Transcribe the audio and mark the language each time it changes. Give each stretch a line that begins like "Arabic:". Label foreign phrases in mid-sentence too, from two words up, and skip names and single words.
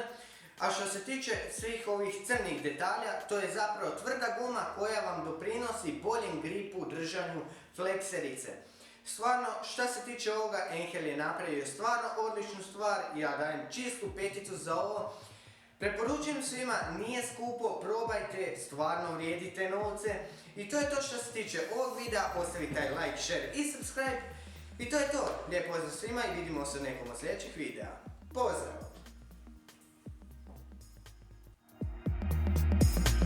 Croatian: A što se tiče svih ovih crnih detalja, to je zapravo tvrda guma koja vam doprinosi boljem gripu, držanju flekserice. Stvarno, što se tiče ovoga, Engel je napravio stvarno odličnu stvar, ja dajem čistu peticu za ovo. Preporučujem svima, nije skupo, probajte, stvarno vrijedite novce. I to je to što se tiče ovog videa, ostavi taj
English: like, share
Croatian: i
English: subscribe.
Croatian: I to je to, lijep pozdrav svima i vidimo se u nekom od sljedećih videa. Pozdrav!